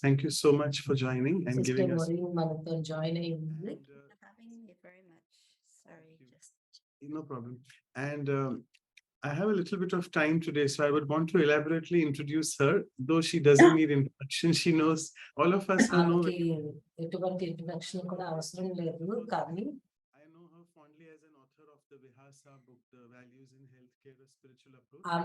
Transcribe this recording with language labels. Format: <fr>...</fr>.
<en>Thank you so much for joining and Sister giving us. Maureen Goodman joining. And, Having me very much. Sorry, just no problem. And I have a little bit of time today, so I would want to elaborately introduce her, though she doesn't need introduction. She knows all of us who know.</en> <te>ఆమెకి ఎటువంటి introduction కూడా అవసరం లేదు, కానీ</te> <en>I know her fondly as an author of the Vihasa book, The Values in Healthcare, a Spiritual Approach.</en>